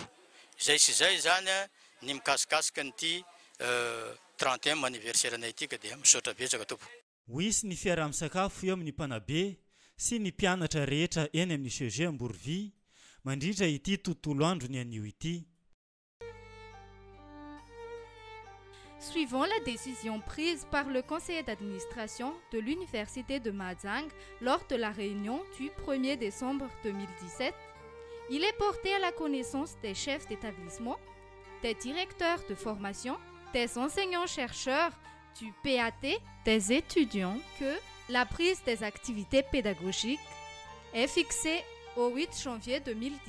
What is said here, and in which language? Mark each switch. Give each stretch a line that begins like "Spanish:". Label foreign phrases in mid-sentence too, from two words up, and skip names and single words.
Malagasy: Zay sy zay zany ny mikasikasika nyty 31 anniversaire anay ity ka dia misaotra betsaka tompo. Hoisy ny fiaraha-misakafo eo amin'ny mpanabe sy ny mpianatra rehetra eny amin'ny CG Amborovia mandritra ity tontolo andro ny anio ity.
French: Suivant la décision prise par le conseil d'administration de l'université de Mahajanga lors de la réunion du 1er décembre 2017, il est porté à la connaissance des chefs d'établissement, des directeurs de formation, des enseignants-chercheurs, du PAT, des étudiants que la prise des activités pédagogiques est fixée au 8 janvier 2018.